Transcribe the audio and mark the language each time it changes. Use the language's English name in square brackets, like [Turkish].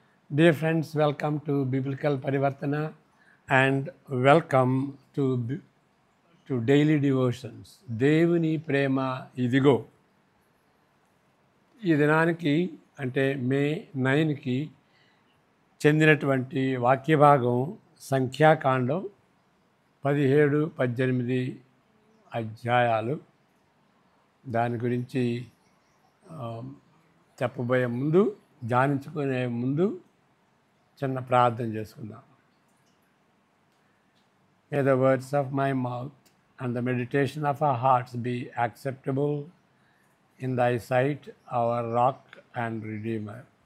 [English] Dear friends, welcome to Biblical Parivartana and welcome to Daily Devotions. [Telugu] దేవుని ప్రేమ ఇదిగో. ఈ దినానికి అంటే మే 9కి చెందినటువంటి వాక్య భాగం సంఖ్యాకాండం 17-18 అధ్యాయాలు. దాని గురించి చెప్పబోయే ముందు, ధ్యానించుకునే ముందు చిన్న ప్రార్థన చేసుకుందాం. [English] May the words of my mouth and the meditation of our hearts be acceptable in thy sight, our rock and redeemer.